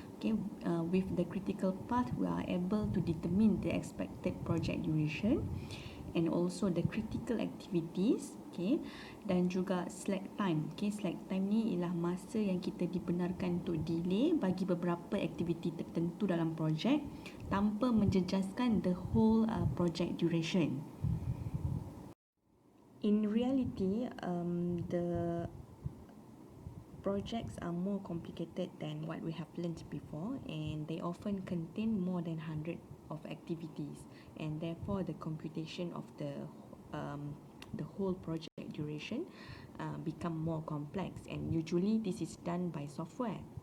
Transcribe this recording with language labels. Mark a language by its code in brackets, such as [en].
[en] Okay, with the critical path we are able to determine the expected project duration and also the critical activities, okay, [ms] dan juga [en] slack time. [ms] Okay, slack time ni ialah masa yang kita dibenarkan untuk delay bagi beberapa aktiviti tertentu dalam projek tanpa menjejaskan [en] the whole project duration. In reality, the projects are more complicated than what we have learned before, and they often contain more than 100 of activities, and therefore the computation of the whole project duration become more complex, and usually this is done by software.